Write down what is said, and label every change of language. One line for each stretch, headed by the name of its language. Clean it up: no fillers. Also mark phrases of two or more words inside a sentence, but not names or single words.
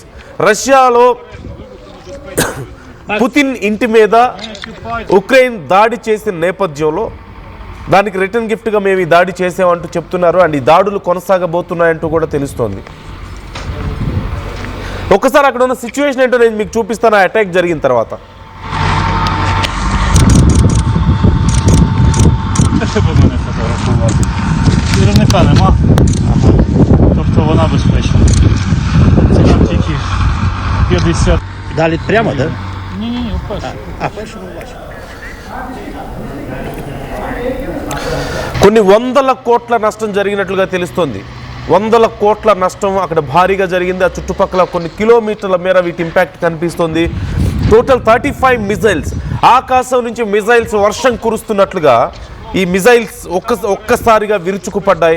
Telugu: రష్యాలో పుతిన్ ఇంటి మీద ఉక్రెయిన్ దాడి చేసిన నేపథ్యంలో దానికి
English: return giftగా
Telugu: మేము ఈ దాడి చేసామంటూ చెప్తున్నారు. అండ్ ఈ దాడులు కొనసాగబోతున్నాయంటూ కూడా తెలుస్తోంది. ఒక్కసారి అక్కడ ఉన్న సిచ్యువేషన్ ఏంటో నేను మీకు చూపిస్తాను ఆ అటాక్ జరిగిన తర్వాత.
Ukrainian: Мене фотографувати. Керівника нема, тобто вона безпечна. Це там тільки 50. Далі прямо, так? Ні, вперше. Першому бачу.
Telugu: కొన్ని 100 కోట్ల నష్టం జరిగినట్లుగా తెలుస్తోంది. 100 కోట్ల నష్టం అక్కడ భారీగా జరిగింది. ఆ చుట్టుపక్కల కొన్ని కిలోమీటర్ల మేర వీటి ఇంపాక్ట్ కనిపిస్తుంది. టోటల్ 35 మిజైల్స్, ఆకాశం నుంచి మిజైల్స్ వర్షం కురుస్తున్నట్లుగా ఈ మిజైల్స్ ఒక్కసారిగా విరుచుకుపడ్డాయి.